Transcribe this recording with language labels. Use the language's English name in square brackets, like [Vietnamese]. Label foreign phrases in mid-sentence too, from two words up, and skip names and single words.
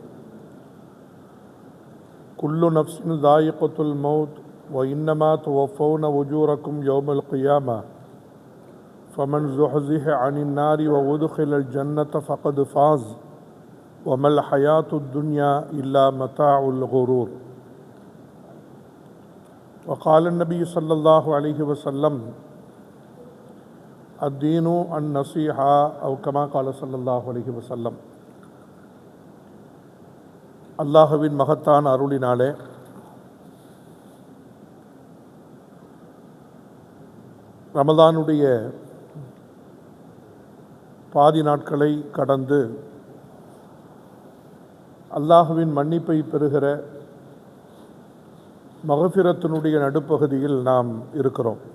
[Arabic] كل نفس ذائقة الموت وإنما توفون أجوركم يوم القيامة فمن زحزح عن النار وأدخل الجنة فقد فاز وما الحياة الدنيا إلا متاع الغرور. وقال النبي صلى الله عليه وسلم الدين النصيحة أو كما قال صلى الله عليه وسلم. [Tamil] அல்லாஹ்வின் மகத்தான அருளினாலே ரமதானுடைய பாதி நாட்களை கடந்து அல்லாஹ்வின் மன்னிப்பை பெறுகிற மகஃபிரத்தினுடைய நடுப்பகுதியில் நாம் இருக்கிறோம்.